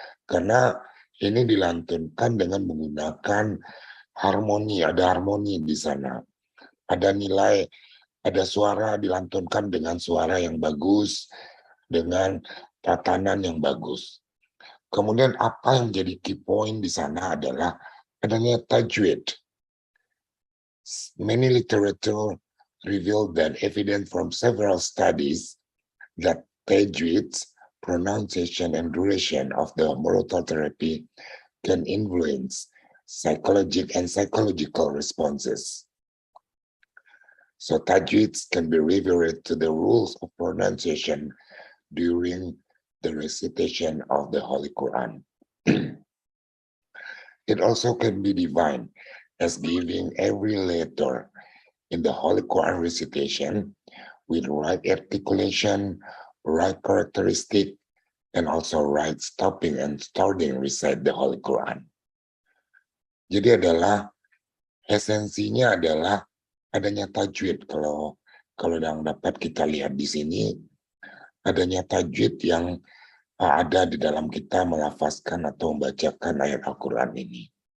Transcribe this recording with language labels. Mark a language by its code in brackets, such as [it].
[id] Karena ini dilantunkan dengan menggunakan harmoni, ada harmoni di sana. Ada nilai, ada suara dilantunkan dengan suara yang bagus, dengan tatanan yang bagus. Kemudian apa yang menjadi key point di sana adalah adanya tajwid. [en] Many literature revealed that evidence from several studies that tajwid, pronunciation and duration of the Morotal therapy can influence psychological responses. So tajwid can be referred to the rules of pronunciation during the recitation of the Holy Quran. It also can be defined as giving every letter in the Holy Quran recitation with right articulation, right characteristic, and also right stopping and starting recite the Holy Quran. [id] Jadi adalah esensinya adalah adanya tajwid. Kalau yang dapat kita lihat di sini adanya tajwid yang ada di dalam kita melafazkan atau membacakan ayat Al-Quran ini.